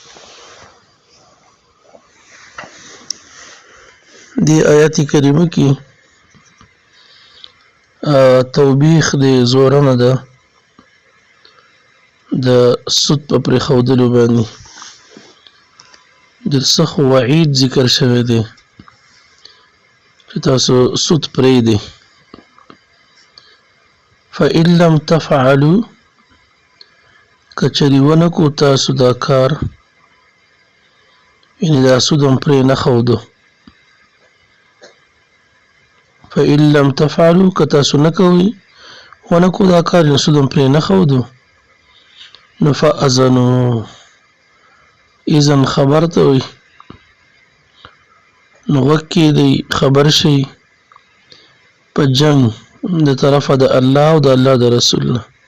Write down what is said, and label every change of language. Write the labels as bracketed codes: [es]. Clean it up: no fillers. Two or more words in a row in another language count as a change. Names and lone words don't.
[ps] دی آیات کریمه کې توبیخ د زورنه ده د سود په پرېښودلو باندې ډېر سخت وعید ذکر شوی دی چې تاسو سود پرېږدئ. [ar] فإن لم تفعلوا [ps] کچرې ونه کو تاسو دا کار یعنې دا سود هم پرې نه ښودو. [ar] فإن لم تفعلوا [ps] کتاسو نه کوئ ونه کو دا کار یعنې سود هم پرې نه ښودو نو فأذنوا اذن خبر ته وي نو غوږ کېږدئ خبر شئ په جنګ د طرفه د الله او د الله د رسول نه.